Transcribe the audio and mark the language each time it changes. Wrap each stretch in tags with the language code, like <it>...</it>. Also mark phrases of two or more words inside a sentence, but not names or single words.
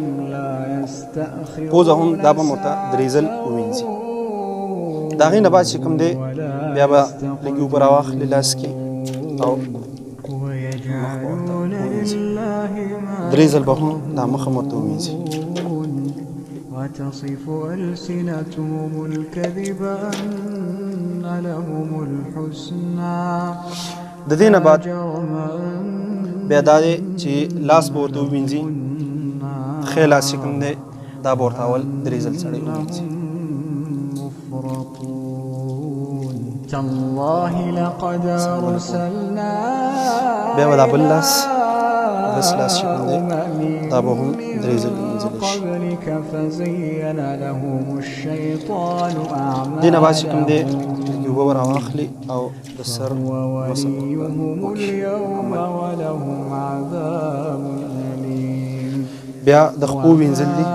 <ps>پوزه هم دا به ورته 3 ځل ووینځي. د هغې نه بعد چې کوم دی بیا به لږې اوبه راواخلي لاس کې او 3 ځل به هم دا مخ هم ورته ووینځي.</ps> <ar>وتصف ألسنتهم الكذب أن لهم الحسنى.</ar> <ps>د دې نه بعد بیا دا دی چې لاس به ورته ووینځي. ښی لاس چې کوم دی دا به ورته اول 3 ځل سړی ووینځي.</ps> <ar>تالله لقد أرسلنا</ar> <ps>بیا به دا بل لاس داس لاس چې کوم دی دا به هم 3 ځل ووینځلی شي. دې نه بعد چې کوم دی لږې اوبه به راواخلي او د سر مسح بیا د خپو وینځل دي.</ps>